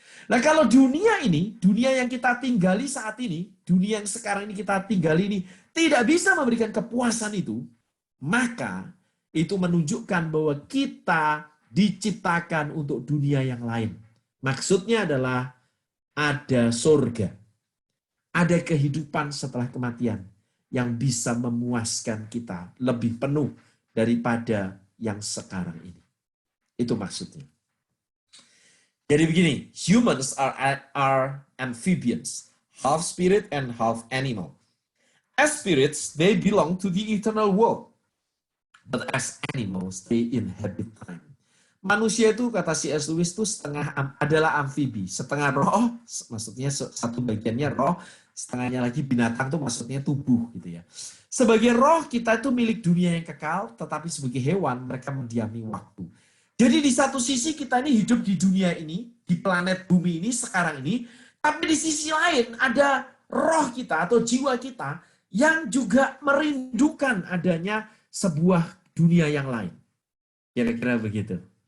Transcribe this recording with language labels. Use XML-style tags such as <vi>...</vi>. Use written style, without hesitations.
<id>Nah, kalau dunia ini, dunia yang kita tinggali saat ini, dunia yang sekarang ini kita tinggali ini, tidak bisa memberikan kepuasan itu, maka itu menunjukkan bahwa kita diciptakan untuk dunia yang lain. Maksudnya adalah ada surga. Ada kehidupan setelah kematian yang bisa memuaskan kita lebih penuh daripada yang sekarang ini. Itu maksudnya.</id> <en>Jadi begini, humans are amphibians, half spirit and half animal. As spirits, they belong to the eternal world. But as animals, they inhabit time.</en> <id>Manusia itu, kata C.S. Lewis, itu adalah amfibi. Setengah roh, maksudnya satu bagiannya roh, setengahnya lagi binatang, itu maksudnya tubuh. Gitu ya. Sebagai roh, kita itu milik dunia yang kekal, tetapi sebagai hewan, mereka mendiami waktu. Jadi di satu sisi kita ini hidup di dunia ini, di planet bumi ini, sekarang ini, tapi di sisi lain ada roh kita atau jiwa kita yang juga merindukan adanya sebuah dunia yang lain. Kira-kira begitu.</id>